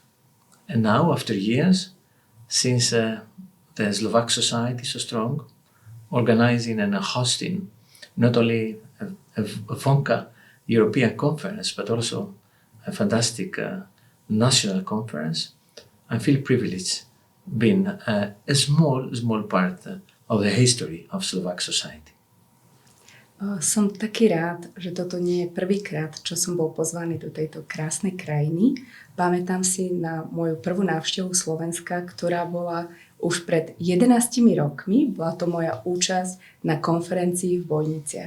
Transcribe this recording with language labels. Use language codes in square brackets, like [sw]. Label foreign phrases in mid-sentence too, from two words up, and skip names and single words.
[en] And now, after years, since the Slovak society is so strong, organizing and hosting not only a FONCA European conference, but also a fantastic national conference, I feel privileged being a small part of the history of Slovak society. [sk] Som taký rád, že toto nie je prvýkrát, čo som bol pozvaný do tejto krásnej krajiny. Pamätám si na moju prvú návštevu Slovenska, ktorá bola už pred 11 rokmi. Bola to moja účasť na konferencii v Bojniciach.